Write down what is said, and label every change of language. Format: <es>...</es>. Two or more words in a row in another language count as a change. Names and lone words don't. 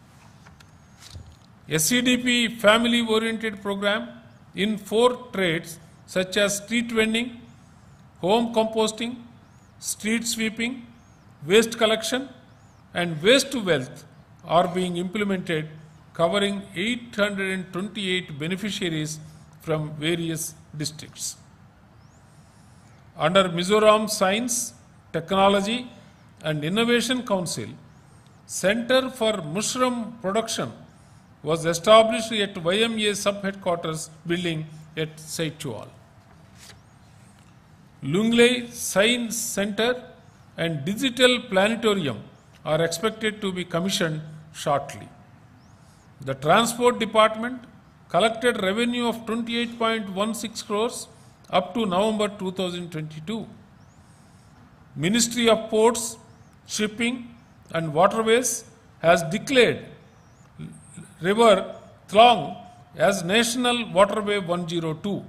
<en>SCDP family-oriented program in 4 trades such as street vending, home composting, street sweeping, waste collection and waste to wealth are being implemented, covering 828 beneficiaries from various districts. Under Mizoram Science, Technology and Innovation Council, Center for Mushroom Production was established at YMA sub-headquarters building at Saitual. Lunglei Science Center and Digital Planetarium are expected to be commissioned shortly. The Transport Department collected revenue of 28.16 crores up to November 2022. Ministry of Ports, Shipping and Waterways has declared River Thlong as National Waterway 102.</en>